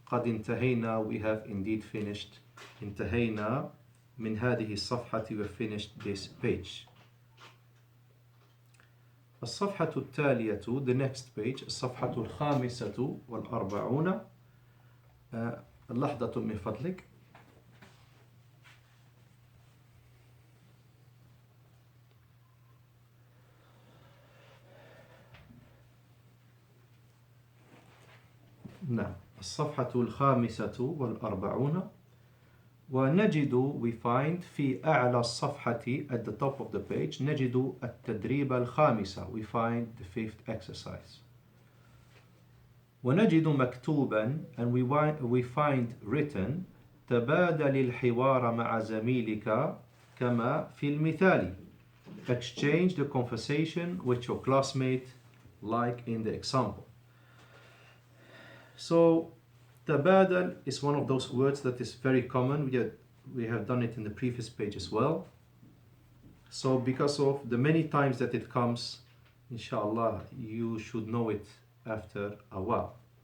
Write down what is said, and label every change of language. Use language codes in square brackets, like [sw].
[ar] قد انتهينا, [en] we have indeed finished. [ar] انتهينا من هذه الصفحة, [en] we have finished this page. [ar] الصفحة التالية, [en] the next page, [ar] الصفحة الخامسة والأربعون. لحظة من فضلك. نعم, الصفحة الخامسة والأربعون. [en] ونجد, we find, [ar] في أعلى الصفحة, [en] at the top of the page, [ar] نجد التدريب الخامسة, [en] we find the fifth exercise. [ar] ونجد مكتوبا, [en] and we find written, [ar] تبادل الحوار مع زميلك كما في المثال. [en] Exchange the conversation with your classmate like in the example. So تبادل is one of those words that is very common. We have done it in the previous page as well. So because of the many times that it comes, inshallah, you should know it after a while.